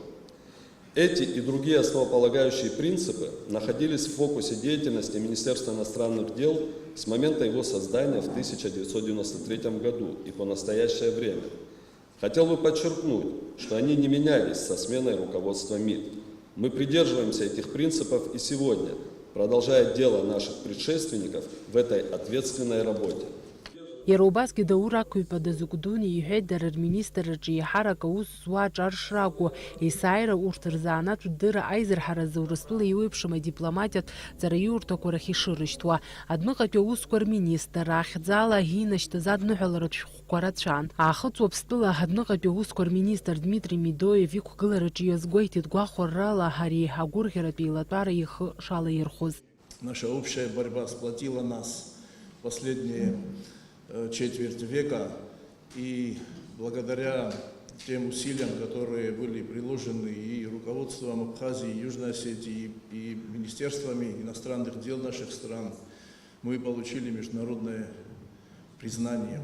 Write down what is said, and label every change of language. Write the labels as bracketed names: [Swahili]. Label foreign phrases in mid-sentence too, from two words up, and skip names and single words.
[Russian] Эти и другие основополагающие принципы находились в фокусе деятельности Министерства иностранных дел с момента его создания в 1993 году и по настоящее время. Хотел бы подчеркнуть, что они не менялись со сменой руководства МИД. Мы придерживаемся этих принципов и сегодня, продолжая дело наших предшественников в этой ответственной работе. [Abkhazian] Иара убасгьы Даур Акыҩба дазыгәдуны иҳәеит дара рминистрраҿы еиҳарак аус зуа ҿаршракәу есааира урҭ рзаанатә дырра аизырҳаразы Урыстәыла еиуеиԥшым адипломатиатә ҵараиурҭақәа рахь ишырышьҭуа. Адныҟатәи аусқәа рминистр ахьӡала инашьҭыз адныҳәаларатә шәҟәқәа рацәан. Аахыҵ Уаԥстәыла адныҟатәи аусқәа рминистр Дмитрий Медоев иқәгылараҿы иазгәеиҭеит гәахәаррала ари агәырӷьаратә еилатәара ихы шалаирхәыз. [Russian] Наша общая борьба сплотила нас последние четверть века, и благодаря тем усилиям, которые были приложены и руководством Абхазии, Южной Осетии, и министерствами иностранных дел наших стран, мы получили международное признание.